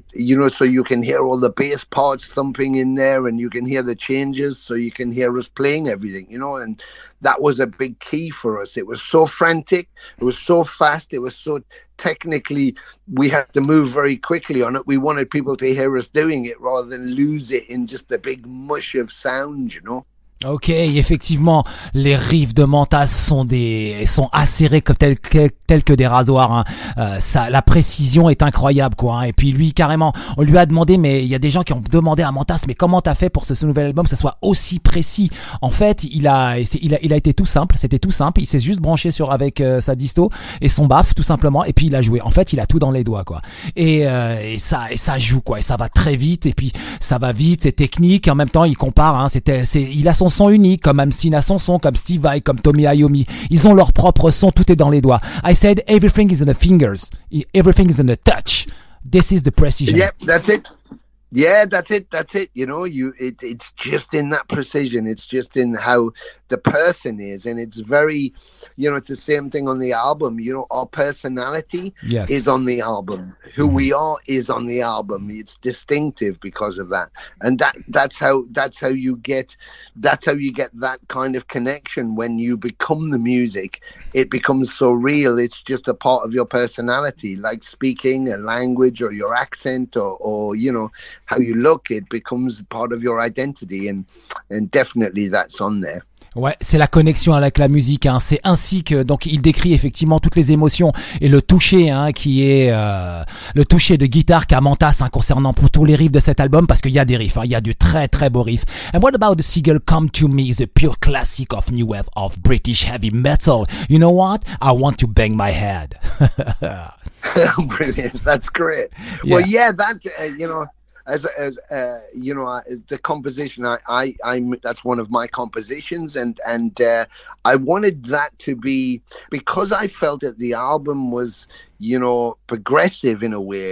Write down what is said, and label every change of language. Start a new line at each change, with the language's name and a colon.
English: It, so you can hear all the bass parts thumping in there, and you can hear the changes, so you can hear us playing everything, and that was a big key for us. It was so frantic, it was so fast, it was so technically, we had to move very quickly on it. We wanted people to hear us doing it rather than lose it in just a big mush of sound,
French: Ok, effectivement, les riffs de Mantas sont acérés comme tels que des rasoirs, hein. La précision est incroyable, quoi, hein. Et puis lui, carrément, on lui a demandé, mais il y a des gens qui ont demandé à Mantas, mais comment t'as fait pour ce nouvel album, que ça soit aussi précis? En fait, il a été tout simple, c'était tout simple. Il s'est juste branché avec sa disto et son baff, tout simplement, et puis il a joué. En fait, il a tout dans les doigts, quoi. Et ça joue, quoi. Et ça va très vite, et puis ça va vite, c'est technique. Et en même temps, il compare, hein. Il a son son unique, comme Hamstin a son son, comme Steve Vai, comme Tommy Iommi. Ils ont leur propre son, tout est dans les doigts.
English: I said everything is in the fingers, everything is in the touch. This is the precision. Yep, that's it. Yeah, that's it. It's just in that precision. It's just in how the person is. And it's very, it's the same thing on the album. Our personality is on the album. Who we are is on the album. It's distinctive because of that. And that's how you get that kind of connection. When you become the music, it becomes so real. It's just a part of your personality, like speaking a language or your accent or how you look. It becomes part of your identity, and definitely that's on there.
French: Ouais, c'est la connexion avec la musique, hein. C'est ainsi que donc il décrit effectivement toutes les émotions et le toucher, hein, qui est le toucher de guitare qu'a Mantas, hein, concernant pour tous les riffs de cet album, parce qu'il y a des riffs, hein, il y a du très très beau riff.
English: And what about the single "Come to Me" is a pure classic of new wave of British heavy metal. You know what? I want to bang my head. Brilliant, that's great. Yeah. Well, yeah, that as the composition, I'm that's one of my compositions, and I wanted that to be, because I felt that the album was progressive in a way.